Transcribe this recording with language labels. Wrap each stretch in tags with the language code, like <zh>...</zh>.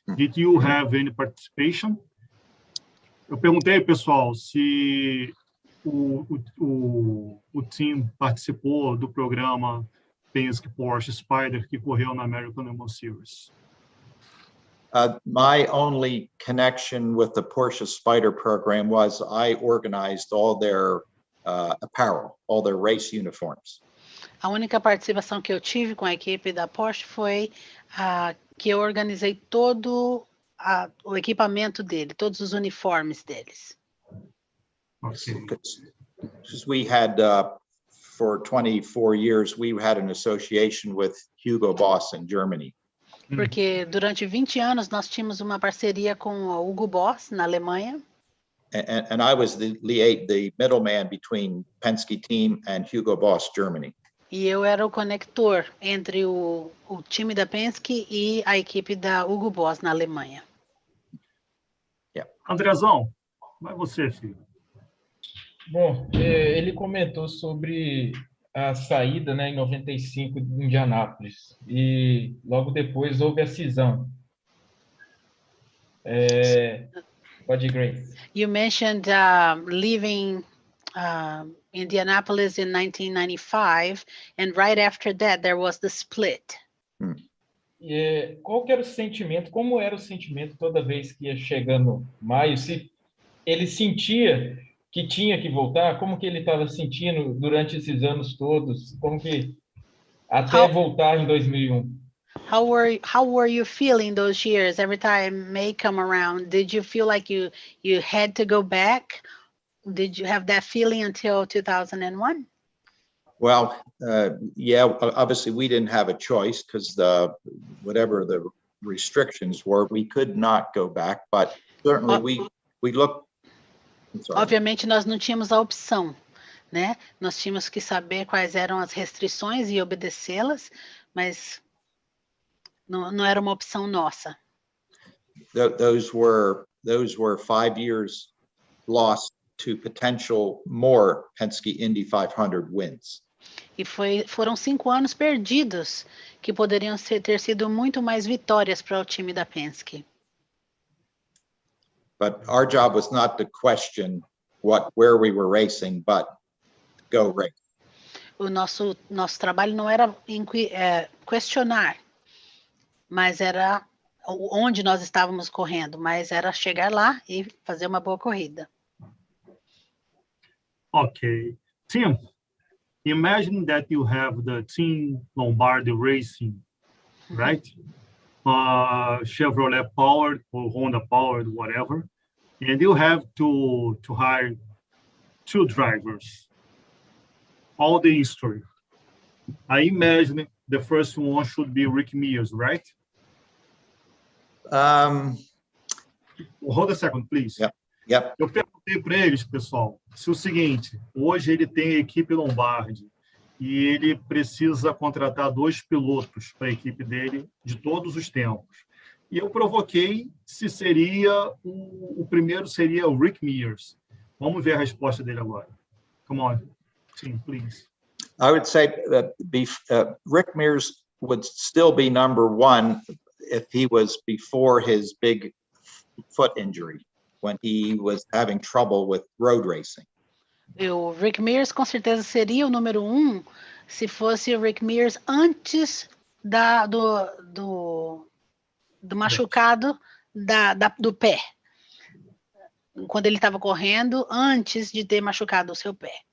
<en>Did you have any participation?</en> <pt>Eu perguntei, pessoal, se o team participou do programa Penske Porsche Spider que correu na American Le Mans Series.</pt> <en>My only connection with the Porsche Spider program was I organized all their apparel, all their race uniforms.</en> <pt>A única participação que eu tive com a equipe da Porsche foi que eu organizei todo o equipamento dele, todos os uniformes deles.</pt> <en>Okay. Because we had, for 24 years, we had an association with Hugo Boss in Germany.</en> <pt>Porque durante 20 anos nós tínhamos uma parceria com o Hugo Boss na Alemanha.</pt> <en>And I was the middleman between Penske team and Hugo Boss Germany.</en> <pt>E eu era o conector entre o time da Penske e a equipe da Hugo Boss na Alemanha.</pt> <en>Yeah.</en> <pt>Andrezão, vai você, filho. Bom, ele comentou sobre a saída, né, em 95 de Indianápolis e logo depois houve a cisão. Pode ir, Grace.</pt> <en>You mentioned leaving Indianapolis in 1995, and right after that there was the split.</en> <pt>Qual que era o sentimento? Como era o sentimento toda vez que ia chegando maio? Se ele sentia que tinha que voltar, como que ele estava sentindo durante esses anos todos? Como que até voltar em 2001?</pt> <en>How were you feeling those years? Every time May come around, did you feel like you had to go back? Did you have that feeling until 2001? Well, yeah, obviously we didn't have a choice because whatever the restrictions were, we could not go back, but certainly we looked.</en> <pt>Obviamente nós não tínhamos a opção, né? Nós tínhamos que saber quais eram as restrições e obedecê-las, mas não era uma opção nossa.</pt> <en>Those were 5 years lost to potential more Penske Indy 500 wins.</en> <pt>E foram 5 anos perdidos que poderiam ter sido muito mais vitórias para o time da Penske.</pt> <en>But our job was not to question where we were racing, but go race.</en> <pt>O nosso trabalho não era questionar, mas era onde nós estávamos correndo, mas era chegar lá e fazer uma boa corrida.</pt> <en>Okay. Tim, imagine that you have the Team Lombardi Racing, right? Chevrolet powered or Honda powered, whatever. And you have to hire 2 drivers. All the history. I imagine the first one should be Rick Mears, right? Hold a second, please. Yep.</en> <pt>Eu perguntei para eles, pessoal, se o seguinte, hoje ele tem a equipe Lombardi e ele precisa contratar 2 pilotos para a equipe dele de todos os tempos. E eu provoquei se o primeiro seria o Rick Mears. Vamos ver a resposta dele agora.</pt> <en>Come on, Tim, please. I would say that Rick Mears would still be number 1 if he was before his big foot injury, when he was having trouble with road racing.</en> <pt>O Rick Mears com certeza seria o número 1 se fosse o Rick Mears antes do machucado do pé. Quando ele estava correndo, antes de ter machucado o seu pé.</pt>